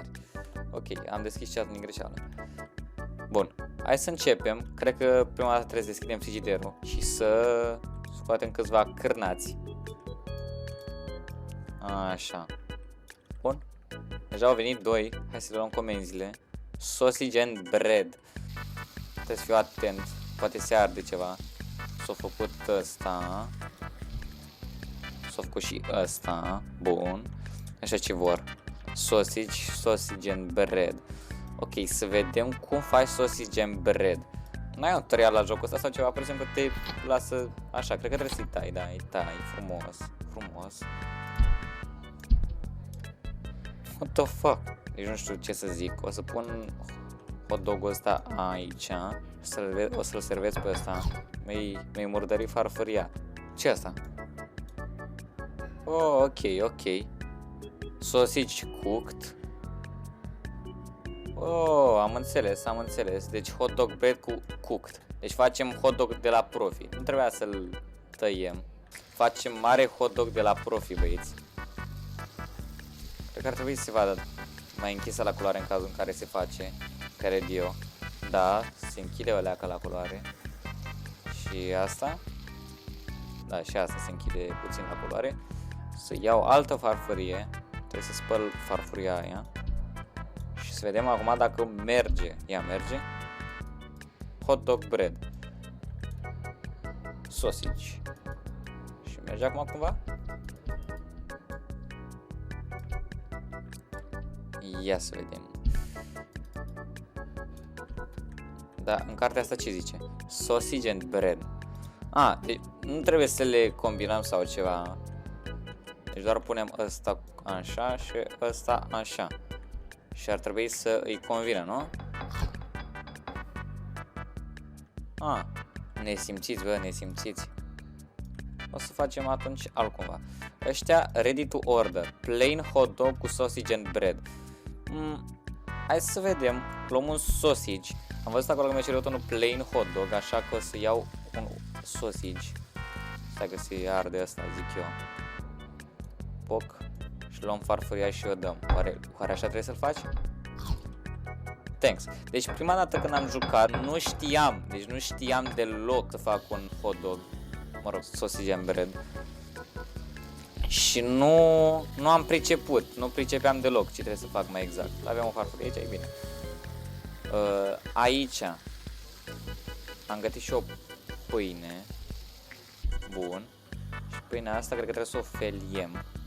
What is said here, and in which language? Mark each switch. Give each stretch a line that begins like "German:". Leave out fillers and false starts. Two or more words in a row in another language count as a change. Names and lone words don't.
Romanian: Ok, am deschis chat din greșeală. Bun, hai să începem. Cred că prima dată trebuie să deschidem frigiderul și să scoatem câțiva cârnați. Așa. Bun, deja au venit 2, hai să le luăm comenzile.
English: Sausage and bread.
Romanian: Trebuie să fiu atent, poate se arde ceva. S-a făcut ăsta. S-a făcut și ăsta. Bun. Așa ce vor.
English: Sausage and bread.
Romanian: Ok, să vedem cum faci
English: sausage and bread.
Romanian: N-ai un tutorial la jocul ăsta sau ceva? Pur și simplu te lasă așa. Cred că trebuie să-i tai, da, îi tai. Frumos. Frumos.
English: What the fuck?
Romanian: Deci nu știu ce să zic. O să pun hot dog-ul ăsta aici. O să-l servesc pe ăsta. Mi-ai murdărit farfuria. Ce asta? Oh, ok.
English: Sausage cooked. Oh,
Romanian: am înțeles.
English: Deci hot dog bread cu cooked.
Romanian: Deci facem hot dog de la Profi. Nu trebuia să-l tăiem. Facem mare hot dog de la Profi, băieți. Cred că ar trebui să se vadă mai închisă la culoare în cazul în care se face, cred eu. Da, se închide o leacă la culoare. Și asta? Da, și asta se închide puțin la culoare. Să iau altă farfurie. Trebuie să spăl farfuria aia. Și să vedem acum dacă merge. Ea merge.
English: Hot dog bread. Sausage.
Romanian: Și merge acum cumva? Ia să vedem. Da, în cartea asta ce zice?
English: Sausage and bread.
Romanian: Deci nu trebuie să le combinăm sau ceva. Deci doar punem ăsta așa și ăsta așa. Și ar trebui să îi convină, nu? Nesimțiți, bă, nesimțiți. O să facem atunci altcumva.
English: Ăștia ready to order. Plain hot dog cu sausage and bread.
Romanian: Hai să vedem. Luăm un sausage. Am văzut acolo că mi-a cerut unul
English: plain hot dog,
Romanian: așa că o să iau un sausage. Stai că se arde asta, zic eu. Poc. Și luăm farfuria și o dăm. Oare așa trebuie să-l faci?
English: Thanks.
Romanian: Deci prima dată când am jucat nu știam deloc să fac un hot dog. Mă rog,
English: sausage and bread.
Romanian: Și nu am priceput, nu pricepeam deloc ce trebuie să fac mai exact. Aveam o farfurie aici, e bine. Aici am gătit și o pâine. Bun. Și pâinea asta cred că trebuie să o feliem.